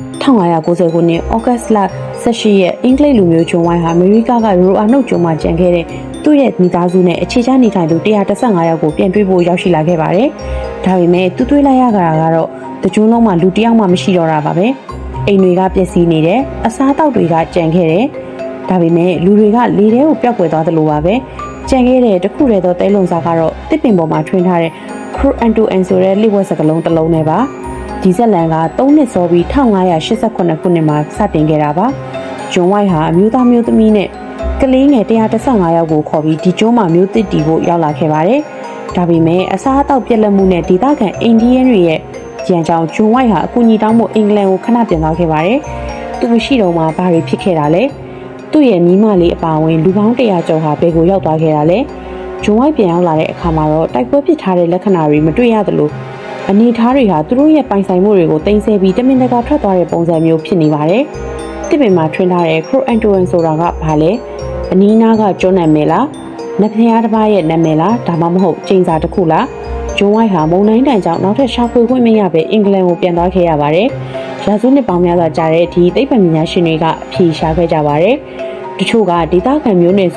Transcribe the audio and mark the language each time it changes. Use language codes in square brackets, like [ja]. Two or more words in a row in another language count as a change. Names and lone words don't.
[my] 1990 ခုနှစ်ဩဂတ်စ်လ18ရက်အင်္ဂလိပ်လူမျိုးဂျွန်ဝိုင်းဟာအမေရိကရိုအာနုတ်ကျွန်းမှာကျန်ခဲ့တဲ့သူ့ရဲ့မိသားစုနဲ့အခြေချနေထိုင်သူ115ယောက်ကိုပြန်တွေ့ဖို့ရောက်ရှိလာခဲ့ပါတယ်။ဒါပေမဲ့သူတွေ့လိုက်ရတာကတော့တကျွန်းလုံးမှာလူတယောက်မှမရှိတော့တာပါပဲ။အိမ်တွေကပျက်စီးနေတယ်။အစားအသောက်တွေကကျန်ခဲ့တယ်။ဒါပေမဲ့လူတွေကလေထဲကိုပျောက်ကွယ်သွားသလိုပါပဲ။ကျန်ခဲ့တဲ့တခုတည်းသောတဲလုံစားကတော့တစ်ပင်ပေါ်မှာထွင်းထားတဲ့ [en] Crow and to and [my] ဆို တဲ့လိပ်ဝက်စကလုံးတစ်လုံးနဲ့ပါ။ဒီဇက်လန်က3နှစ်စောပြီး1588ခုနှစ်မှာစတင်ခဲ့တာပါ။ဂျွန်ဝိုင်းဟာအမျိုးသားမျိုးသမီးနဲ့ကလေးငယ်115ယောက်ကိုခေါ်ပြီးဒီကျွန်းမှာမျိုးသစ်တီဖို့ရောက်လာခဲ့ပါတယ်။ဒါပေမဲ့အစားအသောက်ပြက်လက်မှုနဲ့ဒေသခံအိန္ဒိယတွေရဲ့ရန်ကြောင့်ဂျွန်ဝိုင်းဟာအကူအညီတောင်းဖို့အင်္ဂလန်ကိုခဏပြန်သွားခဲ့ပါတယ်။သူမရှိတော့မှ ဘာတွေဖြစ်ခဲ့တာလဲ။သူ့ရဲ့မိမလေးအပါအဝင်လူပေါင်း100ကျော်ဟာဘယ်ကိုရောက်သွားခဲ့တာလဲ။ဂျွန်ဝိုင်းပြန်ရောက်လာတဲ့အခါမှာတော့တိုက်ပွဲဖြစ်ထားတဲ့လက္ခဏာတွေမတွေ့ရသလိုအနေထားတွေဟာသူတို့ရဲ့ပိုင်ဆိုင်မှုတွေကိုတင်ဆက်ပြီးတမင်တကာထွက်သွားတဲ့ပုံစံမျိုးဖြစ်နေပါတယ် ။တစ်ပင်မှာထွင်းထားတဲ့ [en] Crow and to and [my] ဆိုတာကဘာလဲ။အနီးနားကကျွန်းနာမည်လား။နဖျားတစ်ပါးရဲ့နာမည်လား။ဒါမှမဟုတ်ကျင်းစာတစ်ခုလား။ဂျွန်ဝိုင်းဟာမုန်တိုင်းတန်ကြောင့်နောက်ထပ်ရှာဖွေခွ င့်မရဘဲအင်္ဂလန်ကိုပြန်သွားခဲ့ရပါတယ်။ရာစုနှစ်ပေါင်းများစွာကြာတဲ့ဒီသိပ္ပံပညာရှင်တွေကအဖြေရှာခဲ့ကြပါတယ်။တချို့ကဒေသခံမျိုးနွယ်